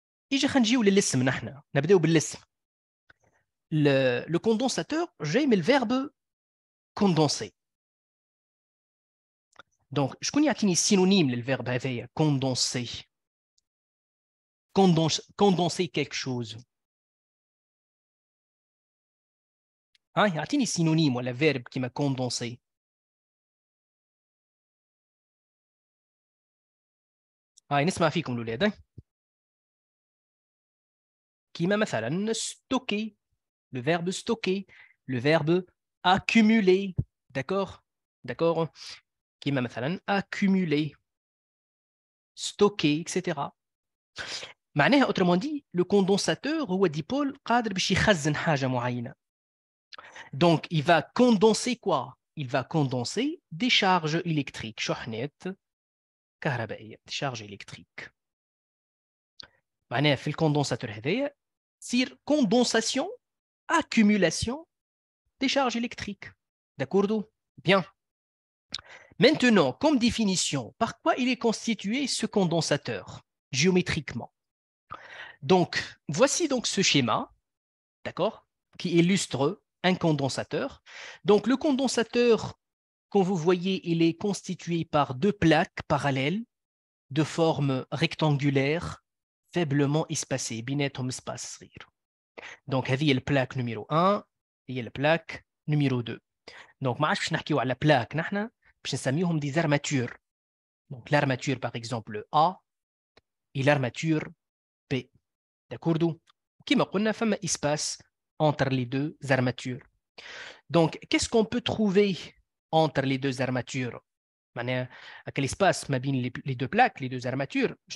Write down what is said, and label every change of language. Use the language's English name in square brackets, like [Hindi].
[Arabic] يجي خنجيو للاسم نحن نبداو بالاسم. [French] Le condensateur, j'ai mis le verbe condenser. Donc, je connais un synonyme le verbe هذايا condenser. Condenser quelque chose. يعطيني synonyme ولا verbe qui m'a condensé. [Arabic] نسمع فيكم الأولاد. [French] كيما مثلا stocker, le verbe stocker, le verbe accumuler. D'accord? D'accord? كيما مثلا accumuler, stocker, etc. [Arabic] معناها [French] autrement dit, le condensateur [Arabic] هو dipôle قادر باش يخزن حاجة معينة. [French] Donc, il va condenser quoi? Il va condenser des charges électriques. [Arabic] شحنات كهربائية, [French] des charges électriques. [Arabic] معناها في الكوندنساتور هذايا تصير [French] condensation, accumulation des charges électriques. D'accord? Bien. Maintenant, comme définition, par quoi il est constitué ce condensateur géométriquement? Donc, voici donc ce schéma, d'accord, qui illustre un condensateur. Donc, le condensateur, comme vous voyez, il est constitué par deux plaques parallèles de forme rectangulaire, faiblement espacées. [Arabic] بيناتهم [French] espace صغير. Donc, [Arabic] هذه البلاك [French] numéro 1 [Arabic] هي البلاك [French] numéro 2. [Arabic] Donc, ما عادش باش نحكيو على بلاك نحن باش نسميهم [French] des armatures. Donc, l'armature, par exemple, A et l'armature B. D'accord? Qui m'a dit qu'il y a un espace entre les deux armatures. Donc, qu'est-ce qu'on peut trouver entre les deux armatures? Quel espace les deux plaques, les deux armatures?